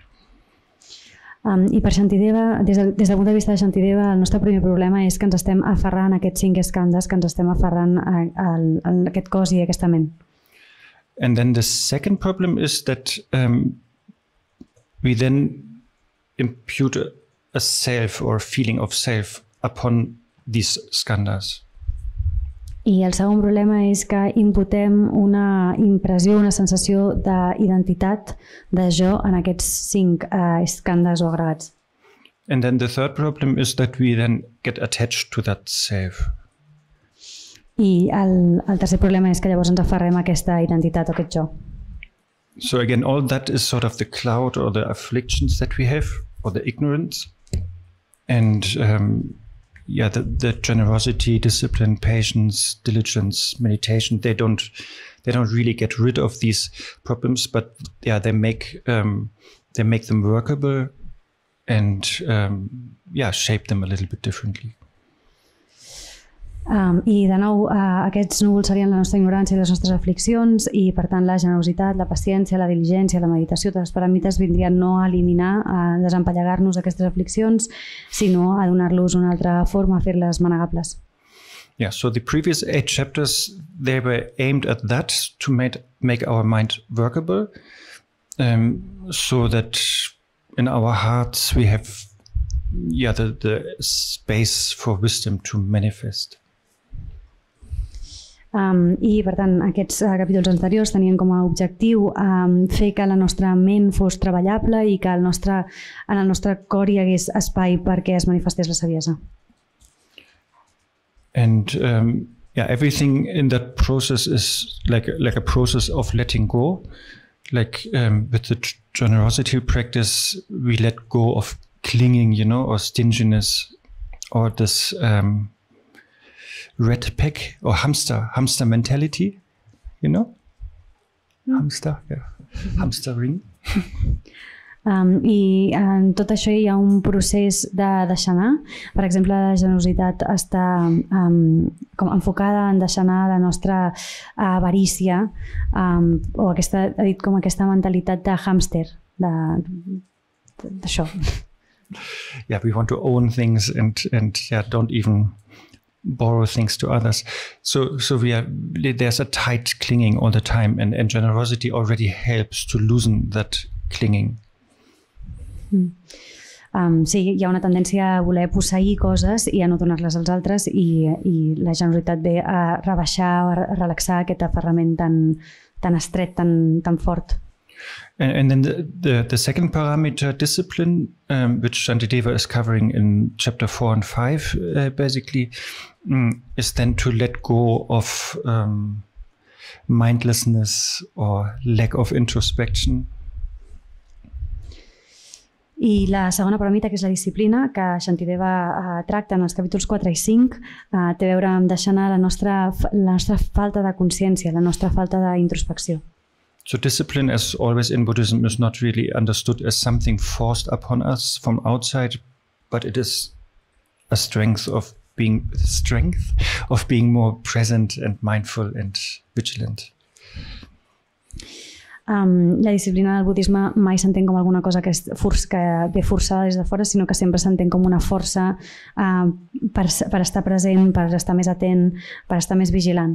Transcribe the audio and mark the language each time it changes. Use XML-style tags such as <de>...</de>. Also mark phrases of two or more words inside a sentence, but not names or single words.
<ca>I per Shantideva, des del punt de vista de Shantideva, el nostre primer problema és que ens estem aferrant a aquests 5 skandhas, que ens estem aferrant a aquest cos i a aquesta ment.</ca> <en>And then the second problem is that we then impute a self or a feeling of self upon these skandhas.</en> <ca>I el segon problema és que imputem una impressió, una sensació d'identitat de jo en aquests 5 skandhas o agregats.</ca> <en>And then the third problem is that we then get attached to that self.</en> <ca>I el tercer problema és que llavors ens aferrem a aquesta identitat o aquest jo.</ca> <en>So again, all that is sort of the cloud or the afflictions that we have, or the ignorance. And the generosity, discipline, patience, diligence, meditation, they don't really get rid of these problems, but they make them workable and shape them a little bit differently.</en> <ca>I de nou aquests núvols serien la nostra ignorància i les nostres afliccions i per tant la generositat, la paciència, la diligència, la meditació, totes les paramites vindrien no a eliminar, a desempallegar-nos aquestes afliccions, sinó a donar-los una altra forma, a fer-les manegables.</ca> <en>Yeah, so the previous 8 chapters, they were aimed at that, to make our mind workable, so that in our hearts we have the space for wisdom to manifest.</en> <ca>I per tant aquests capítols anteriors tenien com a objectiu fer que la nostra ment fos treballable i que en el nostre cor hi hagués espai perquè es manifestés la saviesa.</ca> <en>And everything in that process is like a process of letting go. Like with the generosity practice, we let go of clinging, or stinginess, or this red pack or hamster mentality, hamster ring.</en> <ca>I en tot això hi ha un procés de deixar anar. Per exemple, la generositat està com enfocada en deixar anar la nostra avarícia o aquesta mentalitat de hàmster, d'això.</ca> <en>Yeah, we want to own things and don't even borrow things to others. So there's a tight clinging all the time, and generosity already helps to loosen that clinging.</en> <ca>Sí, hi ha una tendència a voler posseir coses i a no donar-les als altres i la generositat ve a rebaixar, a relaxar aquest aferrament tan estret, tan fort.</ca> <en>And then the second parameter, discipline, which Shantideva is covering in chapter 4 and 5, basically, is then to let go of mindlessness or lack of introspection.</en> <ca>I la segona paramita, que és la disciplina, que Shantideva tracta en els capítols 4 i 5, té a veure amb deixar anar la nostra falta de consciència, la nostra falta d'introspecció.</ca> <en>So discipline, as always in Buddhism, is not really understood as something forced upon us from outside, but it is a strength of being more present and mindful and vigilant.</en> <ca>La disciplina del budisme mai s'entén com alguna cosa que ve forçada des de fora, sinó que sempre s'entén com una força per estar present, per estar més atent, per estar més vigilant.</ca>